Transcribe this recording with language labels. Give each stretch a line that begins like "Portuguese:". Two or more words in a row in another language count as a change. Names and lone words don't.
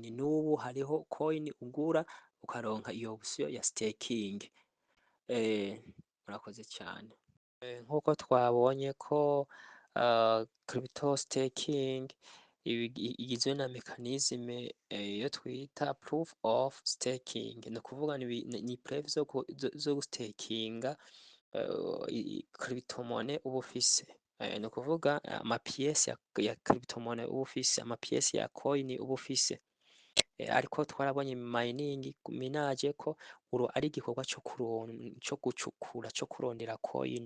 Rundi: N'ubu hariho coin ugura ukaronka iyo option ya staking. Murakoze cyane. Nk'uko twabonye ko
English: crypto staking
Rundi: igizwe na mechanisme yo twita
English: proof of staking.
Rundi: Ni ukuvuga ni preuve zo gustakinga
English: crypto money
Rundi: uba ufise. Ni ukuvuga amapièce ya
English: crypto money
Rundi: uba ufise, amapièce ya coin uba ufise. Ariko twarabonye mining minage ko ari igikorwa co gucukura, co kurondera coin.